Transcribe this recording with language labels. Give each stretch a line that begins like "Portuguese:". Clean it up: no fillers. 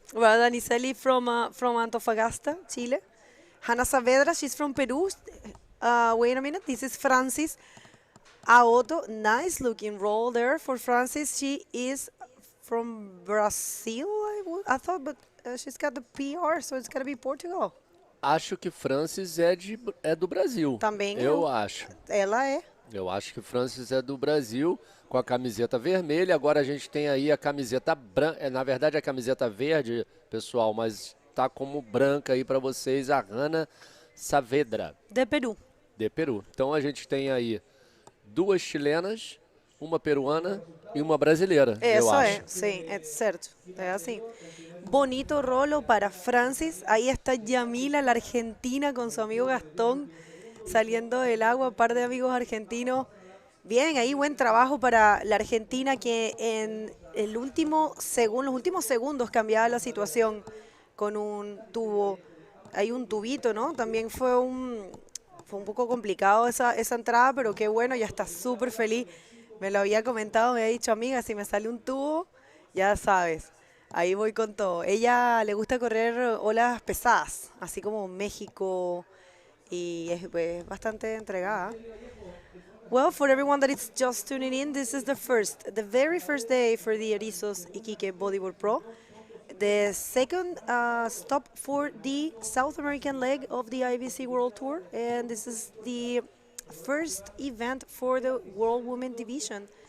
English: Well, Danicelli from Antofagasta, Chile. Hannah Saavedra, she's from Peru. Wait a minute, this is Francis Aoto. Nice looking roll there for Francis. She is from Brazil, I thought, but she's got the PR, so it's got to be Portugal.
Portuguese: Acho que Francis é do Brasil. Também eu acho. Ela é. Eu acho que Francis é do Brasil, com a camiseta vermelha. Agora a gente tem aí a camiseta branca. Na verdade, a camiseta verde, pessoal, mas tá como branca aí para vocês, a Hannah Saavedra. De Peru. de Peru. Então a gente tem aí 2 chilenas, uma peruana e uma brasileira, eu
Spanish: Eso
Portuguese: acho.
Spanish: es, sí, es cierto. Es así. Bonito rolo para Francis. Ahí está Yamila, la argentina, con su amigo Gastón, saliendo del agua. Un par de amigos argentinos. Bien, ahí buen trabajo para la Argentina que en el último los últimos segundos cambiaba la situación con un tubo. Hay un tubito, ¿no? También fue un poco complicado esa entrada, pero qué bueno, ya está súper feliz. Me lo había comentado, me había dicho, amiga, si me sale un tubo, ya sabes, ahí voy con todo. Ella le gusta correr olas pesadas, así como México, y es pues, bastante entregada.
English: Well, for everyone that is just tuning in, this is the very first day for the Erizos Iquique Bodyboard Pro. The second stop for the South American leg of the IBC World Tour, and this is the first event for the World Women Division.